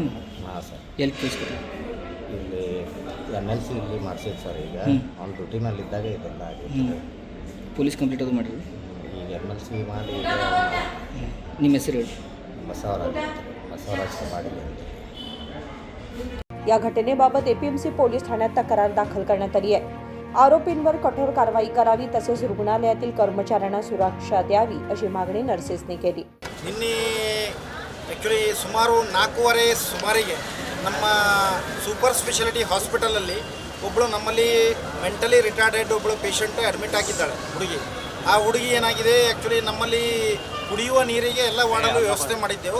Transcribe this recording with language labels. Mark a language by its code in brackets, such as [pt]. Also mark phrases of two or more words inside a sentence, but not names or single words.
[kn] ಹಾಂ ಸರ್. ಎಲ್ಲಿ ಕೇಸ್ ಕೊಟ್ರಿ? ಇಲ್ಲಿ MLC ಇಲ್ಲಿ ಮಾಡಿಸಿದ್ದು ಸರ್. ಈಗ ಅವ್ನು ಡ್ಯೂಟಿನಲ್ಲಿದ್ದಾಗ ಇದೆಲ್ಲ ಆಗಿತ್ತು. [en] police complaint [kn] ಅದು ಮಾಡಿರಿ? ಈಗ MLC ಮಾಡಿ ನಿಮ್ಮ ಹೆಸರು ಹೇಳಿ? ಬಸವರಾಜ್ ಕಬಾಡಿಗೆ ಅಂತ. [mr] या घटनेबाबत APMC पोलीस ठाण्यात तक्रार दाखल करण्यात आली आहे. आरोपींवर कठोर कारवाई करावी तसेच रुग्णालयातील कर्मचाऱ्यांना सुरक्षा द्यावी अशी मागणी नर्सेसने केली. [kn] ನಿನ್ನೆ ಆ್ಯಕ್ಚುಲಿ ಸುಮಾರು 4:15 ಸುಮಾರಿಗೆ ನಮ್ಮ [en] super speciality [kn] ಹಾಸ್ಪಿಟಲಲ್ಲಿ ಒಬ್ಬಳು ನಮ್ಮಲ್ಲಿ [en] mentally retarded [kn] ಒಬ್ಬಳು [en] patient admit [kn] ಆಗಿದ್ದಾಳೆ ಹುಡುಗಿ. ಆ ಹುಡುಗಿ ಏನಾಗಿದೆ, ಆ್ಯಕ್ಚುಲಿ ನಮ್ಮಲ್ಲಿ ಕುಡಿಯುವ ನೀರಿಗೆ ಎಲ್ಲ ವಾರ್ಡಲ್ಲೂ ವ್ಯವಸ್ಥೆ ಮಾಡಿದ್ದೆವು.